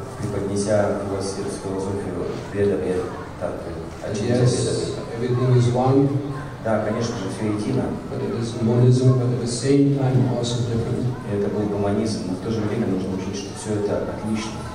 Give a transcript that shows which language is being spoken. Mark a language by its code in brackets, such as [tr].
[ru] преподнеся философию Веда Татвы. [en] Yes, everything is one, [ru] Да, конечно же, все едино. [en] but it is monism, but at the same time also different. [ru] Это был гуманизм, но в то же время нужно учить, что все это отлично.